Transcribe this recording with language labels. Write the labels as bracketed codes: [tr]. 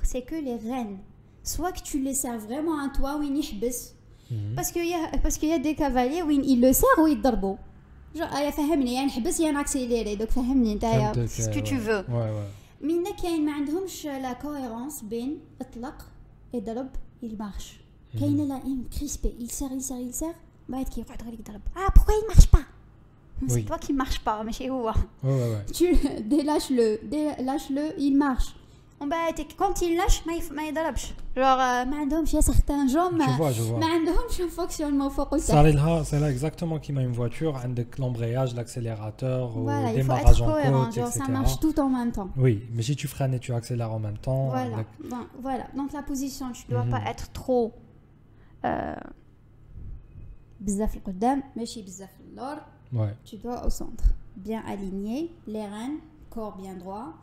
[fr] C'est que les rênes, soit que tu les serres vraiment à toi, ou ils baissent. Parce qu'il y a des cavaliers où ils le serrent ou ils darbent. Genre, [ar] فهمني يعني حبس يعني [fr] accéléré, donc [ar] فهمني نتايا [fr] ce que tu veux. Mais il y a [ar] ما عندهمش [fr] la cohérence [ar] بين اطلق [fr] et [ar] ضرب [fr] il marche. [ar] كاين [fr] là crispé, il serre, [ar] بعد كيقعد غير يضرب. [fr] Pourquoi il marche pas? C'est toi qui marche pas, mais chez vous. Tu lâche-le, il marche. Quand il lâche, ما يضربش. [ar] Genre, ما عندهمش [fr] certains gens [ar] ما عندهمش [fr] un fonctionnement [ar] فوق وتحت. [fr] C'est là exactement comme une voiture, avec l'embrayage, l'accélérateur, voilà, le démarrage en côte, etc. Ça marche tout en même temps. Oui, mais si tu freines et tu accélères en même temps... Voilà. Donc la position, tu ne dois pas être trop... [ar] بزاف القدام ماشي بزاف اللور. [fr] Tu dois au centre, bien aligné, les rênes, corps bien droit.